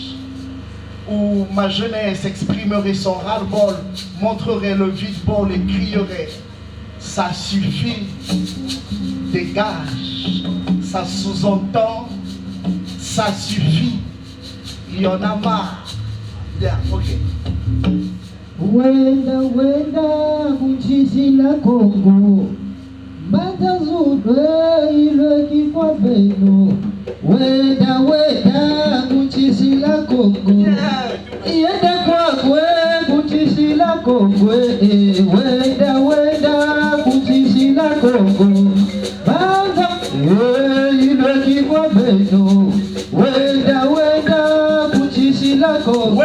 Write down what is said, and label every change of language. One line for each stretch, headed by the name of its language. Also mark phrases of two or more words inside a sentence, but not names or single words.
French: Où ma jeunesse exprimerait son ras-le-bol, montrerait le vide-bol et crierait ça suffit, dégage. Ça sous-entend ça suffit, il y en a marre. Bien, ok.
Kongo: Wenda wenda kuchisi la Congo Matazube ile kifwa beno Wenda wenda kuchisi la Congo Iende kwa kwe kuchisi la Congo Wenda wenda kuchisi la Congo Matazube ile kifwa beno Wenda wenda kuchisi la Congo